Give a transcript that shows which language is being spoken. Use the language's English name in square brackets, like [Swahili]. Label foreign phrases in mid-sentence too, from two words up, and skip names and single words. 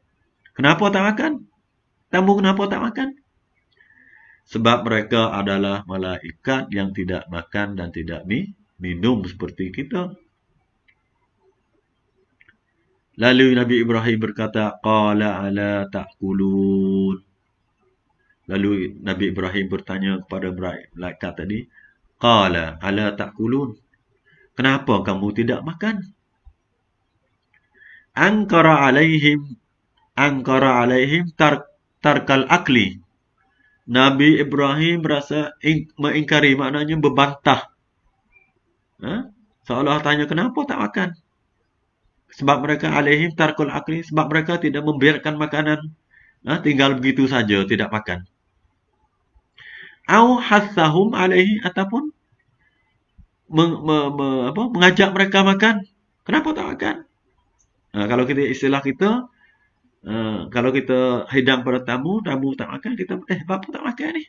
[Malay] Kenapa tak makan? Tamu kenapa tak makan? Sebab mereka adalah malaikat yang tidak makan dan tidak minum seperti kita. Lalu Nabi Ibrahim berkata, [Arabic] قال ألا تأكلون. [Malay] Lalu Nabi Ibrahim bertanya kepada malaikat tadi, [Arabic] قال ألا تأكلون. [Malay] Kenapa kamu tidak makan? [Arabic] أنكر عليهم ترك الأكل. [Malay] Nabi Ibrahim berasa mengingkari, maknanya berbantah. Seolah tanya kenapa tak makan? Sebab mereka [Arabic] عليهم ترك الأكل, [Malay] sebab mereka tidak membiarkan makanan tinggal begitu saja, tidak makan. [Arabic] أو حثهم عليه, [Malay] ataupun mengajak mereka makan. Kenapa tak makan? Kalau kita istilah kita, kalau kita hidang pada tamu tak makan, kita apa tak makan ni?